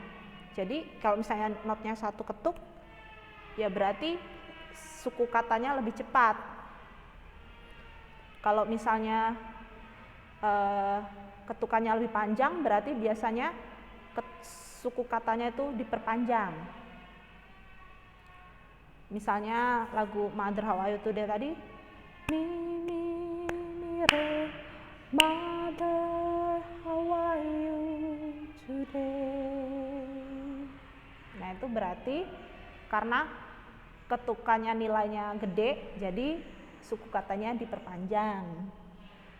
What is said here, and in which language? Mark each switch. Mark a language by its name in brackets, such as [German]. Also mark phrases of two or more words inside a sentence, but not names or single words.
[Indonesian] Jadi kalau misalnya notnya 1 ketuk, ya berarti suku katanya lebih cepat. Kalau misalnya ketukannya lebih panjang, berarti biasanya suku katanya itu diperpanjang. Misalnya lagu Mother How Are You Today tadi, mi mi mi re, Mother How Are You Today. Nah, itu berarti karena ketukannya nilainya gede, jadi suku katanya diperpanjang.